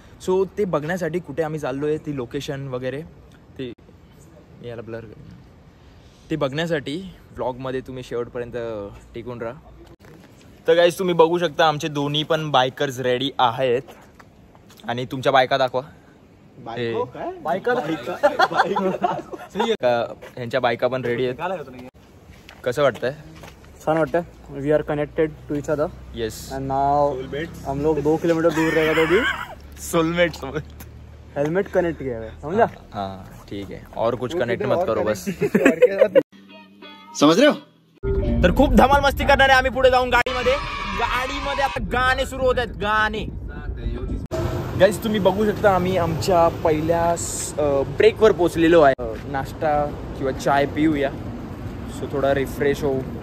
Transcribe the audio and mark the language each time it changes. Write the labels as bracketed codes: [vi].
[mr] So ते बघण्यासाठी कुठे आम्ही चाललोय, ती लोकेशन वगैरे ते याला ब्लर, ते बघण्यासाठी व्लॉगमध्ये तुम्ही शेवटपर्यंत टिकून राहा. तर गाईज तुम्ही बघू शकता आमचे दोन्ही पण बायकर्स रेडी आहेत. आणि तुमच्या बायका दाखवा. ह्यांच्या बायका पण रेडी आहेत. कसं वाटतंय? छान वाटतं. [en] We are connected to each other. Yes. [hi] And now हम लोग 2 किलोमीटर दूर रहेगा तो भी [mr] सोलमेट सोबत [hi] हेल्मेट कनेक्ट किया है, समझा? हाँ ठीक है, और कुछ कनेक्ट मत करो बस. समझ रहे हो? [mr] तर खूप धमाल मस्ती करणार आहे आम्ही पुढे जाऊन गाडीमध्ये. आता गाणे सुरू होत आहेत, गाणे. गाईज तुम्ही बघू शकता आम्ही आमच्या पहिल्या ब्रेकवर पोहोचलेलो आहे. नाश्ता किंवा चाय पिऊया, सो थोडा रिफ्रेश होऊ.